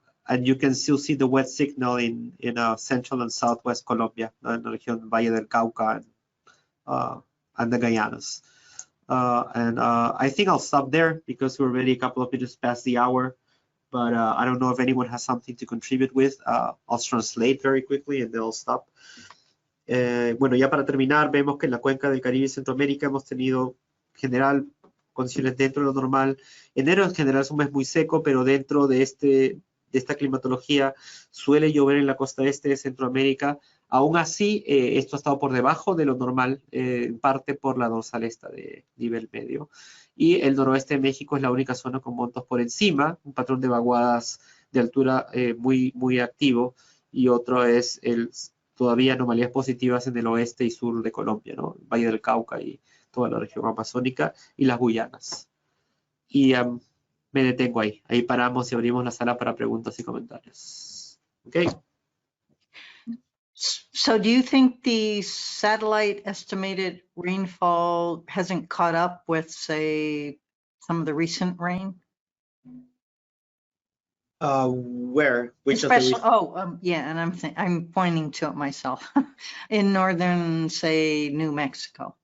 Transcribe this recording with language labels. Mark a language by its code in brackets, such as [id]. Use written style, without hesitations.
[en] and you can still see the wet signal in central and southwest Colombia, in the region Valle del Cauca and the Guyanas. I think I'll stop there because we're already a couple of minutes past the hour. But I don't know if anyone has something to contribute with. I'll translate very quickly and then I'll stop. [es] Bueno, ya para terminar, vemos que en la cuenca del Caribe y Centroamérica hemos tenido en general condiciones dentro de lo normal. Enero en general es un mes muy seco, pero dentro de esta climatología suele llover en la costa este de Centroamérica. Aún así, esto ha estado por debajo de lo normal, en parte por la dorsal esta de nivel medio. Y el noroeste de México es la única zona con montos por encima, un patrón de vaguadas de altura muy activo, y otro es todavía anomalías positivas en el oeste y sur de Colombia, ¿no? Valle del Cauca y toda la región amazónica y las Guyanas. Y me detengo ahí. Ahí paramos y abrimos la sala para preguntas y comentarios. [en] Okay. So do you think the satellite estimated rainfall hasn't caught up with, say, some of the recent rain? Where? Which Especially, of the yeah, and I'm pointing to it myself. In northern, say, New Mexico.